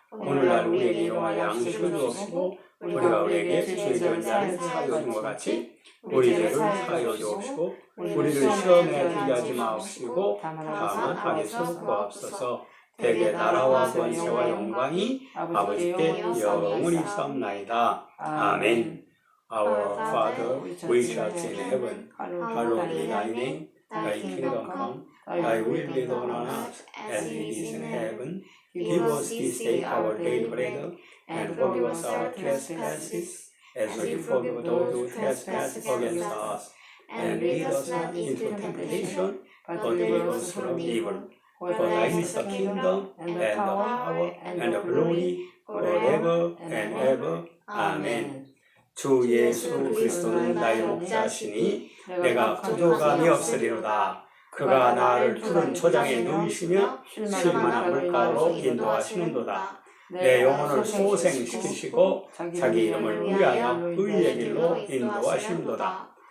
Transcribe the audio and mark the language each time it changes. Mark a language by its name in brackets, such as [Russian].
[Korean] 오늘날 우리에게 일용할 양식을 주옵시고 우리가 우리에게 죄지은 자를 사하여 준 것 같이 우리 죄를 사하여 주옵시고 우리를 시험에 들게 하지 마옵시고 다만 악에서 구하옵소서. 대개 나라와 권세와 영광이 아버지께 영원히 있사옵나이다. 아멘. [English] Our Father, which art in heaven, hallowed be thy name. Thy kingdom come, thy will be done on earth as it is in heaven. Give us this day our daily bread, and forgive us our trespasses, as we forgive those who trespass against us. And lead us not into temptation, but deliver us from evil. For thine is the kingdom, and the power, and the glory, forever and ever. Amen. [Korean] 주 예수 그리스도는 나의 목자시니 내가 부족함이 없으리로다. 그가 나를 푸른 초장에 누이시며 쉴만한 물가로 인도하시는도다. 내 영혼을 소생시키시고 자기 이름을 위하여 의의 길로 인도하심도다.